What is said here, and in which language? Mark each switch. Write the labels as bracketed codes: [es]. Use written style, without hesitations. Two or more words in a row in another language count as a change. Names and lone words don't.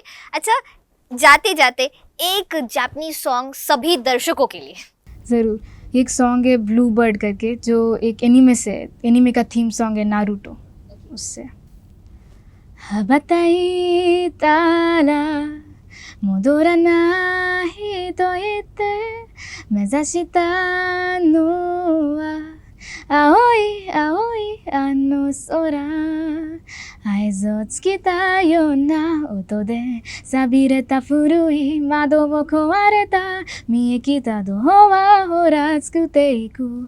[hi] अच्छा, जाते जाते एक [en] Japanese song [hi] सभी दर्शकों के लिए। ज़रूर, एक सॉन्ग है ब्लू बर्ड करके, जो एक एनीमे का [en] theme song [hi] है नारुतो, उससे। [ja] 羽ばたいたら戻らないと言って目指したのは青い青いあの空合図をつけたような音で錆びれた古い窓を壊れた見えきたドアほら作っていく